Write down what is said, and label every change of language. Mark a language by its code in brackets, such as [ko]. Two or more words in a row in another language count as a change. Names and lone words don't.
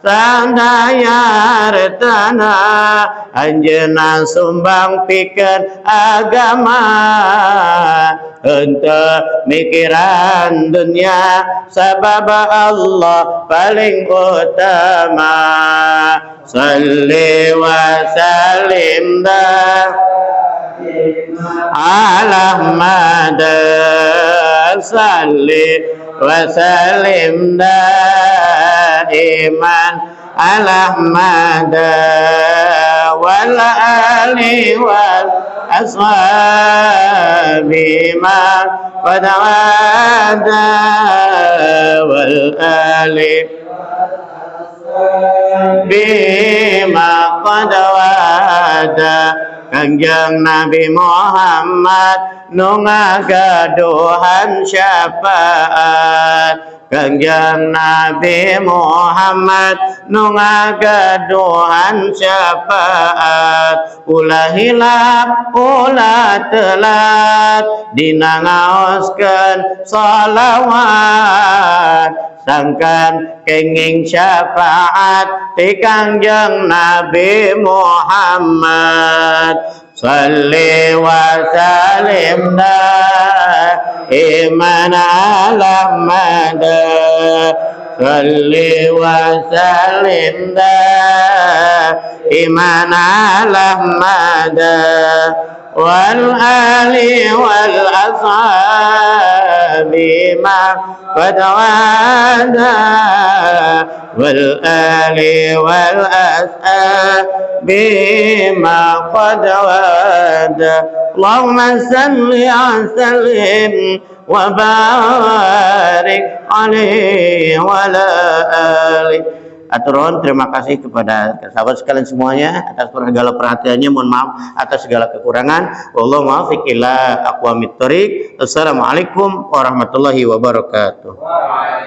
[su] Sandaya retana anjeunna sumbang pikeun agama, henteu mikiran dunia, sabab Allah paling utama. [ar] صلِّ وسلم على مدى صلِّ وسلم إيمان على مدى والآل والأصحاب ما قد وعدا والآل بما قد وعدا. [su] Kanjeng Nabi Muhammad nu ngagaduhan syafaat, Kanjeng Nabi Muhammad nu ngagaduhan syafaat. Ulah hilap ulah telat dina ngaoskeun shalawat, sangkan kenging syafaat ti Kanjeng Nabi Muhammad. [ar] صلِّ وسلم إيمان على مدى صلِّ وسلم إيمان على مدى والآل والأصحاب بما قد وعدا والآل والأصحاب بما قد وعدا اللهم صل وسلم وبارك عليه وعلى آله. [id] Aturun, terima kasih kepada sahabat sekalian semuanya atas segala perhatiannya. Mohon maaf atas segala kekurangan. [ar] والله الموفق إلى أقوم الطريق. السلام عليكم ورحمة الله وبركاته.